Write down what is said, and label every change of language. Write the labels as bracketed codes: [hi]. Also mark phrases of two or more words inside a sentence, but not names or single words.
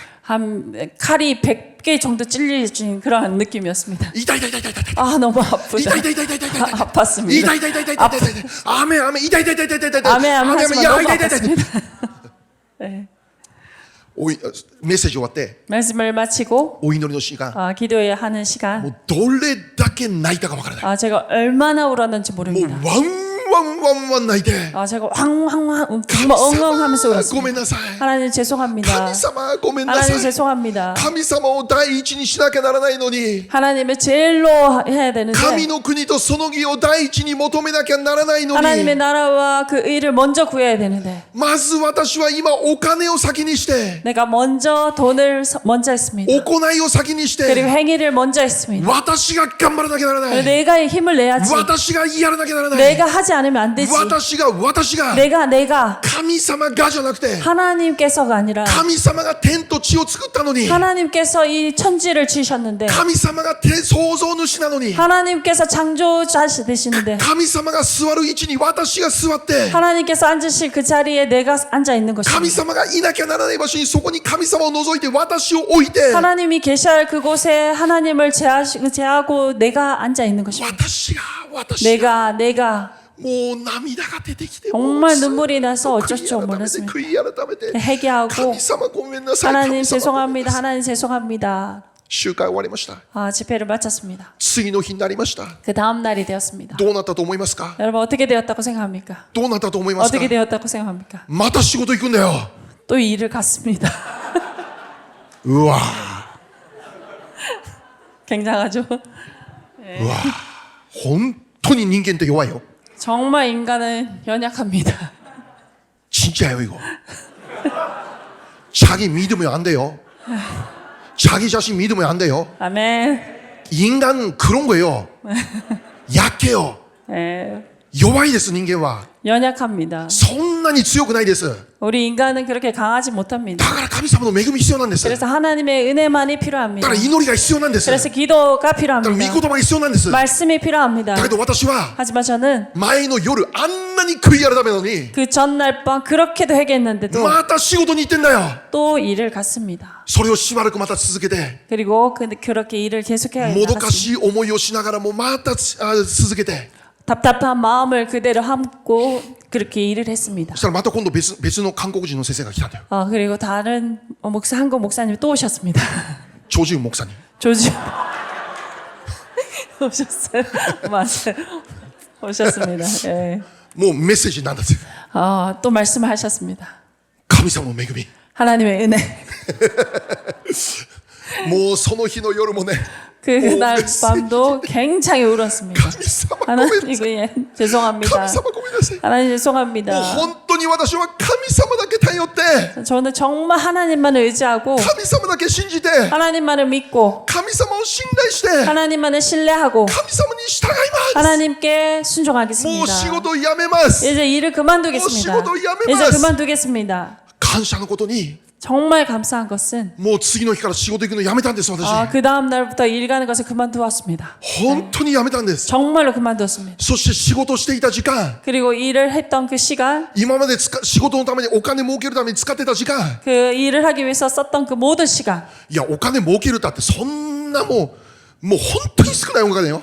[ko] 한 칼이 100개 정도 찔리진 그런 느낌이었습니다. [ja] 痛い痛い痛い痛い痛い痛い。 [ko] 아 너무 아프다. [ja] 痛い痛い痛い痛い痛い痛い。 [ko] 아팠습니다. [ja] 痛い痛い痛い痛い痛い痛い。雨雨痛い痛い痛い痛い痛い痛い。 [ko] 아멘 아멘 하지만 너무 [ja] 痛い痛い痛い痛い。 [ko] 아팠습니다. 네. [ja] おいメッセージ終わって [ko] 말씀을 마치고 [ja] お祈りの時間 [ko] 기도해야 하는 [ja] も [ko] 시간 [ja] うどれだけ泣いたかわからない。 [ko] 제가 얼마나 울었는지 [ja] もう [ko] 모릅니다. [ja] ワンワンワンワン泣いて。 [ko] 제가 황황황 정말 엉엉하면서 [ja] ごめ [ko] 울었습니다. [ja] んなさい。 [ko] 하나님 죄송합니다. [ja] 神様ごめんなさ [ko] 하나님 [ja] い。 [ko] 죄송합니다. [ja] 神様を第一にしなきゃならないのに、 [ko] 하나님을 제일로 해야 되는데 [ja] 神の国とその義を第一に求めなきゃならないの [ko] 하나님의 [ja] に、 [ko] 나라와 그 의를 먼저 구해야 되는데 [ja] まず私は今お金を先にして、 [ko] 내가 먼저 돈을 먼저 했습니다. [ja] 行いを先にし [ko] 그리고 [ja] て、 [ko] 행위를 먼저 했습니다. [ja] 私が頑張らなきゃならない。 [ko] 내가 힘을 내야지. [ja] 私がやらなきゃならない。 [ko] 내가 하지 않으면 안 되지. [ja] 私が [ko] 내가 [ja] 神様がじゃなくて、 [ko] 하나님께서가 아니라 [ja] 神様が天と地を作ったのに、 [ko] 하나님께서 이 천지를 지으셨는데 [ja] 神様が創造主なのに、 [ko] 하나님께서 창조자 되시는데 [ja] 神様が座る位置に私が座って、 [ko] 하나님께서 앉으실 그 자리에 내가 앉아 있는 [ja] 神 [ko] 것입니다. [ja] 様がいなきゃならない場所にそこに神様を除いて私を置いて、 [ko] 하나님이 계셔야 할 그곳에 하나님을 제하고 내가 앉아 있는 것입니다. [ja] 私が [ko] 내가 [ja] もう涙が出てきて、 [ko] 정말 눈물이 나서 어쩔 줄 몰랐습니다. [ja] 悔い改めて、 [ko] 회개하고 [ja] 神様ごめんなさい。 [ko] 하나님 [ja] 神様ごめんな [ko] 죄송합니다. [ja] さい。 [ko] 하나님 죄송합니다. [ja] 集会終わりました。 [ko] 집회를 마쳤습니다. [ja] 次の日になりました。 [ko] 그 다음 날이 되었습니다. [ja] どうなったと思いますか？ [ko] 여러분 어떻게 되었다고 생각합니까? [ja] どうなったと思いますか？ [ko] 어떻게 되었다고 생각합니까? [ja] また仕事行くんだよ。 [ko] 또 일을 갔습니다. [ja] うわ、 [ko] 굉장하죠? [ja] うわ、本当に人間って弱いよ。 [ko] 정말 인간은 연약합니다. 진짜예요 이거. 자기 믿으면 안 돼요. 자기 자신 믿으면 안 돼요. 아멘. 인간은 그런 거예요. 약해요. 네, [ja] 弱いです人間は。 [ko] 연약합니다. [ja] そんなに強くないです。 [ko] 우리 인간은 그렇게 강하지 못합니다. [ja] だから神様の恵み必要なんです。だ [ko] 그래서 하나님의 은혜만이 [ja] か [ko] 필요합니다. [ja] ら祈りが必要なんです。だ [ko] 그래서 기도가 [ja] から御 [ko] 필요합니다. [ja] 言葉が必要なんです。だ [ko] 말씀이 필요합니다. [ja] けど私は [ko] 하지만 저는 [ja] 前の夜あんなに悔い改めたのに、 [ko] 그 전날 밤 그렇게도 회개했는데도 [ja] また仕事に行ってんだよ。 [ko] 또 일을 갔습니다. [ja] それをしばらくまた続けて、 [ko] 그리고 그렇게 일을 계속해야 [ja] もどか [ko] 나갔습니다. [ja] しい思いをしながらもまた続けて、 [ko] 답답한 마음을 그대로 함고 그렇게 일을 했습니다. [ja] そしたらまた今度別の韓国人の先生が来たんだよ。 [ko] 그리고 다른 한국 목사님이 또 오셨습니다. 조지훈 목사님. 조지 오셨어요. 맞아요. 오셨습니다. 예. [ja] もうメッセージなんだって。 [ko] 또 말씀을 하셨습니다. [ja] 神様の恵み。 [ko] 하나님의 은혜. [ja] もうその日の夜もね、 [ko] 그날 밤도 굉장히 울었습니다. [ja] 神様ごめんな [ko] 하나님 [ja] さい。 [ko] 예, 죄송합니다. [ja] 神様ごめんなさい。 [ko] 하나님 [ja] もう [ko] 죄송합니다. [ja] 本当に私は神様だけ頼って、 [ko] 저는 정말 하나님만을 의지하고 [ja] 神様だけ信じて、 [ko] 하나님만을 믿고 [ja] 神様を信頼して、 [ko] 하나님만을 신뢰하고 [ja] 神様に従います。 [ko] 하나님께 [ja] もう [ko] 순종하겠습니다. [ja] 仕事を辞めます。 [ko] 이제 일을 그만두겠습니다. [ja] 뭐 仕事を [ko] 이제 [ja] 辞めます. [ko] 그만두겠습니다. [ja] 感謝のことに、 [ko] 정말 감사한 것은 [ja] もう次の日から仕事行くのやめたんです私。 [ko] 그 다음 날부터 일 가는 것을 그만두었습니다. [ja] 本当にやめたんです。 [ko] 정말로 그만두었습니다. [ja] そして仕事をしていた時間、 [ko] 그리고 일을 했던 그 시간, [ja] 今まで仕事のためにお金儲けるために使ってた時間、 [ko] 그 일을 하기 위해서 썼던 그 모든 시간, [ja] いやお金儲けるだってそんなもう本当に少ないお金よ。